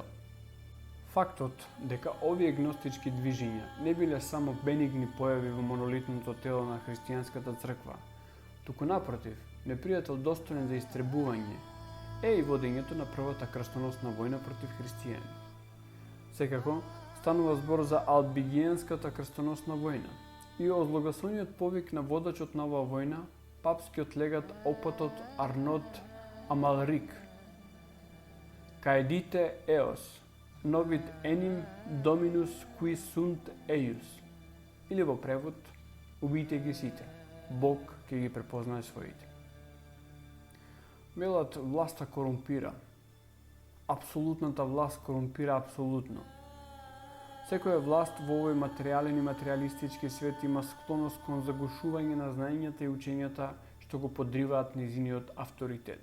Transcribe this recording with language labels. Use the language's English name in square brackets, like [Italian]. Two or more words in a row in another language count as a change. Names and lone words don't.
[Macedonian] Фактот дека овие гностички движења не биле само бенигни појави во монолитното тело на христијанската црква, туку напротив, непријател достоен за истребување, е и водењето на првата крстоносна војна против христијани. Секако, станува збор за Албигијанската крстоносна војна и озлогасениот повик на водачот на оваа војна, папскиот легат опатот Арнот Амалрик. [Latin] Caedite eos, novit enim dominus qui sunt eius. [Macedonian] Или во превод, убијте ги сите, Бог ќе ги препознае своите. Велат, власта корумпира. Апсолутната власт корумпира апсолутно. Секоја власт во овој материјален и материјалистички свет има склоност кон загушување на знаењата и учењата што го подриваат низиниот авторитет.